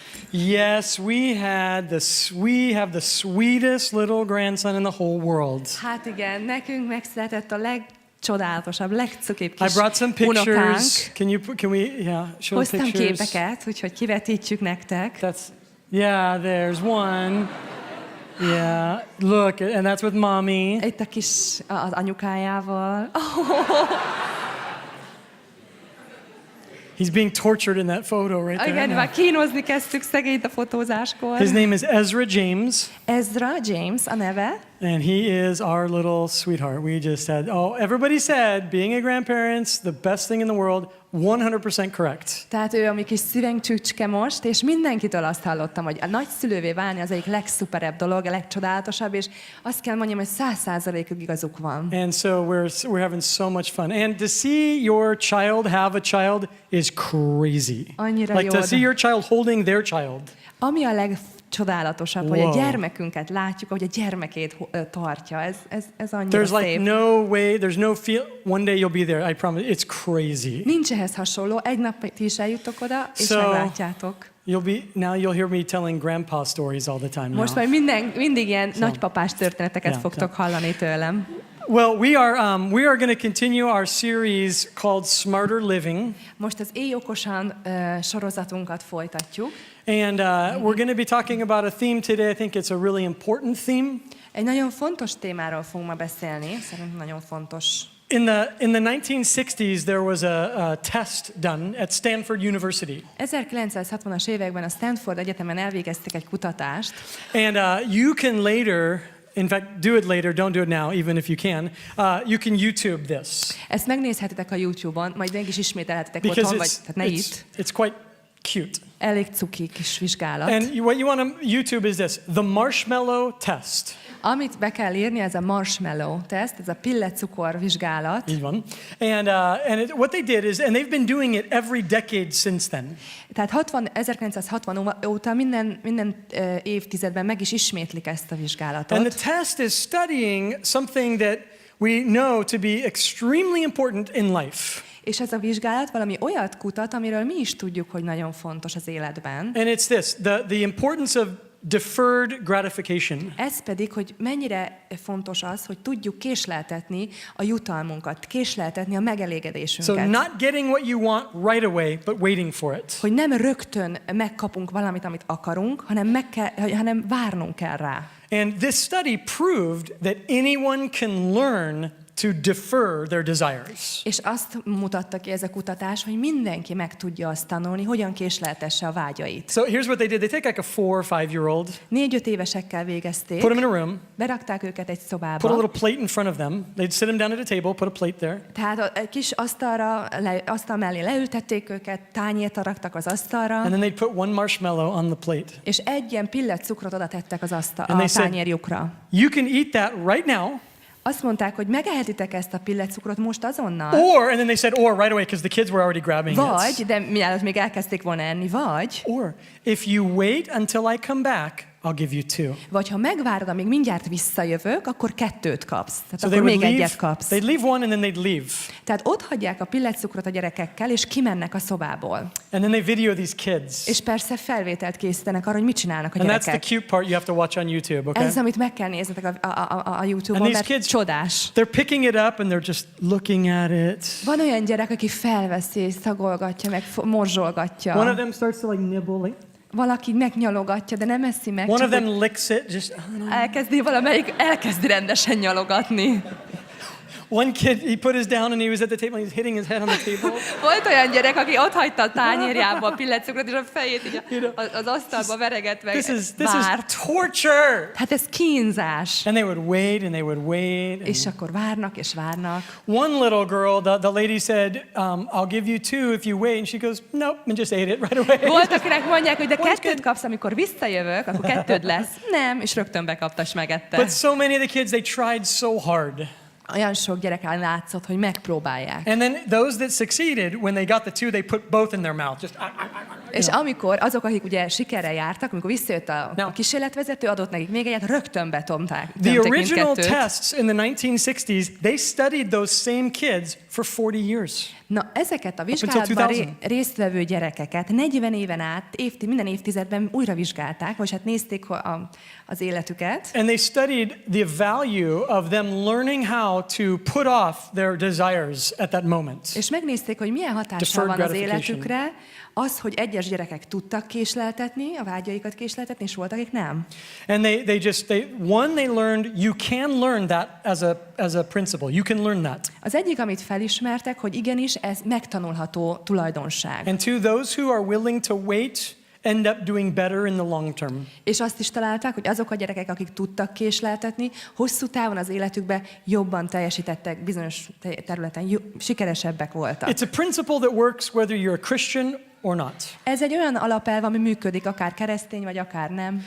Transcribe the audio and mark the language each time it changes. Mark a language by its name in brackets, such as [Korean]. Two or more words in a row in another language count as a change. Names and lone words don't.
[English] Yes, we have the sweetest little grandson in the whole world. [Hungarian] Hát igen, nekünk megszületett a legcsodálatosabb, legcukibb kis [English] I brought some [Hungarian] unokánk. [English] pictures. Can we show [Hungarian] Hoztam [English] pictures? [Hungarian] képeket, úgyhogy kivetítjük nektek. [English] There's one. Yeah, look, and that's with mommy. [Hungarian] Itt a kis az anyukájával. [English] He's being tortured in that photo right there. [Hungarian] Igen, [English] now. [Hungarian] már kínozni kezdtük szegényt a fotózáskor. [English] His name is Ezra James. [Hungarian] Ezra James a neve. [English] And he is our little sweetheart. We just had, everybody said being a grandparent's the best thing in the world. 100% correct. [Hungarian] Tehát ő a mi kis szívengcsücske most, és mindenkitől azt hallottam, hogy a nagyszülővé válni az egyik legszuperebb dolog, a legcsodálatosabb, és azt kell mondjam, hogy 100%-ig igazuk van. [English] And so we're having so much fun. And to see your child have a child is crazy. [Hungarian] Annyira [English] like [Hungarian] jó. [English] to see your child holding their child. [Hungarian] Ami a legcsodálatosabb, hogy a gyermekünket látjuk, hogy a gyermekét tartja. Ez annyira [English] There's [Hungarian] szép. [English] like no way, there's no feel, one day you'll be there, I promise. It's crazy. [Hungarian] Nincs ehhez hasonló. Egy nap ti is eljuttok oda, és meglátjátok. [English] You'll hear me telling grandpa stories all the time now. [Hungarian] Most már mindig ilyen nagypapás történeteket fogtok hallani tőlem. [English] Well, we are going to continue our series called Smarter Living. [Hungarian] Most az Élj okosan sorozatunkat folytatjuk. [English] And we're going to be talking about a theme today. I think it's a really important theme. [Hungarian] Egy nagyon fontos témáról fogunk ma beszélni, szerintem nagyon fontos. [English] In the 1960s, there was a test done at Stanford University. [Hungarian] 1960-as években a Stanford Egyetemen elvégeztek egy kutatást. [English] And you can later, in fact, do it later, don't do it now, even if you can. You can YouTube this. [Hungarian] Ezt megnézhetitek a YouTube-on, majd meg is ismételhetitek [English] Because [Hungarian] otthon, vagy tehát ne itt. [English] it's quite cute. [Hungarian] Elég cuki kis vizsgálat. [English] And what you want to YouTube is this, the marshmallow test. [Hungarian] Amit be kell írni, ez a marshmallow teszt, ez a pillecukor vizsgálat. Így van. [English] And what they did is, and they've been doing it every decade since then. [Hungarian] Tehát 1960 óta minden évtizedben meg is ismétlik ezt a vizsgálatot. [English] And the test is studying something that we know to be extremely important in life. [Hungarian] És ez a vizsgálat valami olyat kutat, amiről mi is tudjuk, hogy nagyon fontos az életben. [English] And it's this, the importance of deferred gratification. [Hungarian] Ez pedig, hogy mennyire fontos az, hogy tudjuk késleltetni a jutalmunkat, késleltetni a megelégedésünket. [English] So not getting what you want right away, but waiting for it. [Hungarian] Hogy nem rögtön megkapunk valamit, amit akarunk, hanem várnunk kell rá. [English] And this study proved that anyone can learn to defer their desires. [Hungarian] És azt mutatta ki ez a kutatás, hogy mindenki meg tudja azt tanulni, hogyan késleltesse a vágyait. [English] So here's what they did. They take like a 4 or 5 year old. [Hungarian] 4-5 évesekkel végezték. [English] Put them in a room. [Hungarian] Berakták őket egy szobába. [English] Put a little plate in front of them. They'd sit them down at a table, put a plate there. [Hungarian] Tehát egy kis asztal mellé leültették őket, tányért raktak az asztalra. [English] And then they'd put one marshmallow on the plate. [Hungarian] És egy ilyen pillet cukrot oda tettek az [English] And they said, [Hungarian] tányérjukra. [English] You can eat that right now. [Hungarian] Azt mondták, hogy megehetitek ezt a pilletcukrot most azonnal. [English] And then they said right away because the kids were already grabbing [Hungarian] Vagy, de mielőtt még elkezdték volna enni, vagy. [English] Or if you wait until I come back, I'll give you 2. [Hungarian] Vagy ha megvárod, amíg mindjárt visszajövök, akkor 2 kapsz. Tehát akkor még egyet kapsz. [English] They'd leave one and then they'd leave. [Hungarian] Tehát ott hagyják a pilletcukrot a gyerekekkel, és kimennek a szobából. [English] And then they video these kids. [Hungarian] És persze felvételt készítenek arra, hogy mit csinálnak a [English] And [Hungarian] gyerekek. [English] that's the cute part you have to watch on YouTube, okay? [Hungarian] Ez az, amit meg kell néznetek a YouTube-on, mert [English] kids, [Hungarian] csodás. [English] They're picking it up and they're just looking at it. [Hungarian] Van olyan gyerek, aki felveszi, és szagolgatja, meg morzsolgatja. [English] One of them starts to like nibble, like. [Hungarian] Valaki megnyalogatja, de nem eszi meg. [English] One of them licks it, just. [Hungarian] Elkezdi rendesen nyalogatni. [English] One kid, he put his down and he was at the table and he's hitting his head on the table. [Hungarian] Volt olyan gyerek, aki ott hagyta a tányérjába a pilletcukrot, és a fejét így az asztalba veregetve [English] This is [Hungarian] torture. Hát ez kínzás. [English] And they would wait and they would wait. [Hungarian] És akkor várnak és várnak. [English] One little girl, the lady said, I'll give you 2 if you wait. And she goes, nope, and just ate it right away. [Hungarian] Volt, akinek mondják, hogy de 2 kapsz, amikor visszajövök, akkor 2 lesz. Nem, és rögtön bekapta, és megette. [English] But so many of the kids, they tried so hard. [Hungarian] Olyan sok gyereken látszott, hogy megpróbálják. [English] And then those that succeeded, when they got the 2, they put both in their mouth. Just [Hungarian] És amikor azok, akik ugye sikerrel jártak, amikor visszajött a kísérletvezető, adott nekik még egyet, rögtön betomták. [English] The original tests in the 1960s, they studied those same kids for 40 years. [Hungarian] Na, ezeket a vizsgálatban résztvevő gyerekeket 40 éven át, minden évtizedben újra vizsgálták, vagy hát nézték az életüket. [English] And they studied the value of them learning how to put off their desires at that moment. [Hungarian] És megnézték, hogy milyen hatással van az életükre, az, hogy egyes gyerekek tudtak késleltetni, a vágyaikat késleltetni, és voltak, akik nem. [English] And they learned you can learn that as a principle. You can learn that. [Hungarian] Az egyik, amit felismertek, hogy igenis ez megtanulható tulajdonság. [English] And to those who are willing to wait, end up doing better in the long term. [Hungarian] És azt is találták, hogy azok a gyerekek, akik tudtak késleltetni, hosszú távon az életükben jobban teljesítettek, bizonyos területen sikeresebbek voltak. [English] It's a principle that works whether you're a Christian or not. [Hungarian] Ez egy olyan alapelv, ami működik, akár keresztény, vagy akár nem.